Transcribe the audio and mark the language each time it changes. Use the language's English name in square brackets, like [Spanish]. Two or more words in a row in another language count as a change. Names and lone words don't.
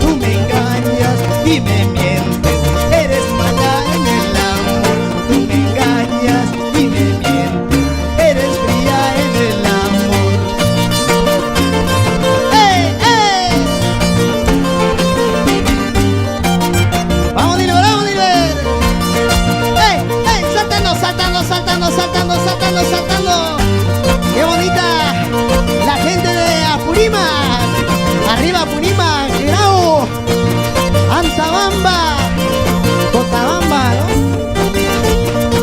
[Spanish] Tú me engañas y me mientes, eres mala en el amor. Tú me engañas y me mientes, eres fría en el amor. ¡Ey, ey! Vamos, Dilber, vamos, Dilber. ¡Ey, ey! Saltando, saltando, saltando, saltando, saltando, saltando. ¡Qué bonita! La gente de Apurímac. Arriba Apurímac, Grau, Antabamba, Cotabamba, ¿no?